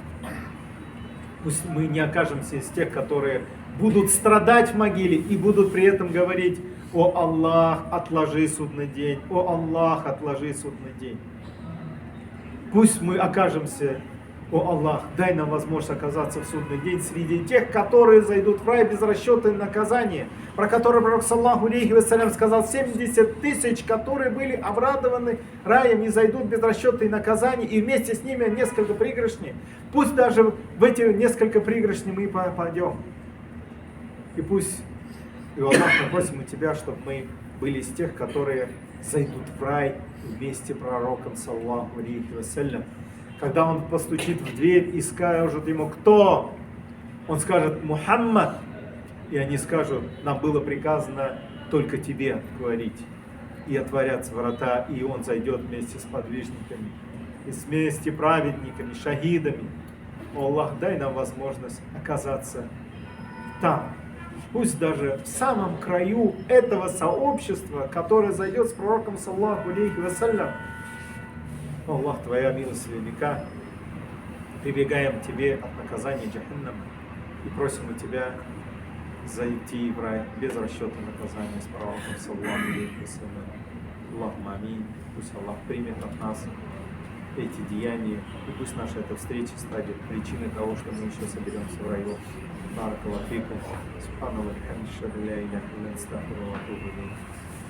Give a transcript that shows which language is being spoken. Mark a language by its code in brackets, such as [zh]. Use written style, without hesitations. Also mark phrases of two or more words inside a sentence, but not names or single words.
[ru] Пусть мы не окажемся из тех, которые будут страдать в могиле и будут при этом говорить: «О Аллах, отложи судный день! О Аллах, отложи судный день!» Пусть мы окажемся: «О Аллах, дай нам возможность оказаться в судный день среди тех, которые зайдут в рай без расчета и наказания», про которые Пророк [ar] صلى الله عليه وسلم [ru] сказал: 70 тысяч, которые были обрадованы раем, не зайдут без расчета и наказания, и вместе с ними несколько пригоршней. Пусть даже в эти несколько пригоршней мы попадем. И пусть, и Аллах, мы просим у Тебя, чтобы мы были из тех, которые зайдут в рай вместе с пророком [ar] صلى الله عليه وسلم. [ru] Когда он постучит в дверь и скажут ему: «Кто?», он скажет: «Мухаммад». И они скажут: «Нам было приказано только тебе говорить». И отворятся врата, и он зайдет вместе с подвижниками, и вместе с праведниками, шахидами. О Аллах, дай нам возможность оказаться там. Пусть даже в самом краю этого сообщества, которое зайдет с пророком [ar] صلى الله عليه وسلم. [ru] О Аллах, Твоя милость велика. Прибегаем к Тебе от наказания джаханнама и просим у Тебя зайти в рай без расчета наказания с пророком [ar] صلى الله عليه وسلم. اللهم آمين. [ru] Пусть Аллах примет от нас эти деяния, и пусть наша эта встреча станет причиной того, что мы еще соберемся в раю. [ar] بارك الله فيكم. سبحان الله وبحمده لا إله إلا أنت أستغفرك وأتوب إليك.